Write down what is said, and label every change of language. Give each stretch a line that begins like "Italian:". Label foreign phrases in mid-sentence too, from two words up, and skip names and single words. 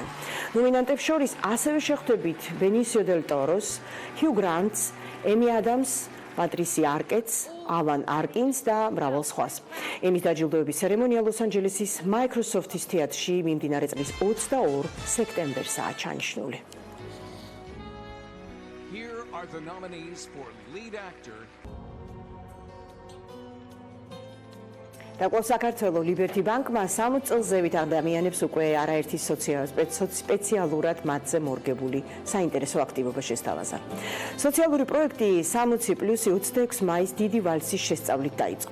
Georgian: ნომინანტებს შორის ასევე შეხვდებით ბენისიო დელ ტოროს, ჰიუ გრანტს, ემი ადამს, პატრისი არკეტს, ალან არკინს და მრავალ სხვას. ემის დაჯილდოების ცერემონია ლოს-ანჯელესის Microsoft-ის თეატრში მიმდინარე წლის 22 სექტემბერსაა ჩანიშნული.
English: Here are the nominees for lead actor.
Georgian: და საქართველოს ლიბერტი ბანკმა 60 წელზევით ადამიანებს უკვე არაერთი სპეციალურად მათზე მორგებული საინტერესო აქტივობა შესთავაზა. სოციალური პროექტი 60+26 მაის დიდი ვალსის შესწავლით დაიწყო.